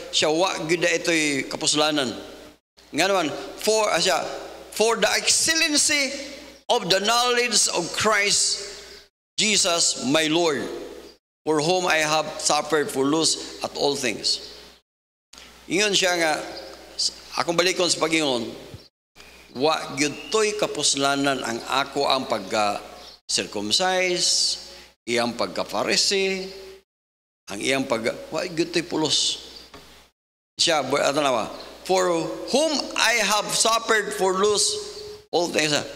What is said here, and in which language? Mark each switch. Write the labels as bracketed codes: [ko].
[ceb] Siya wa gyud ito'y kapuslanan. Nga naman, [en] for the excellency of the knowledge of Christ Jesus my Lord, for whom I have suffered for loss at all things. [ceb] Ingon siya nga, akong balikon sa pagingon, wa gyud to'y kapuslanan ang ako ang pagka-circumcise, iyang pagka-Pharisee, ang iyang wa gyud to'y pulos. [en] Siya, for whom I have suffered for loss all things.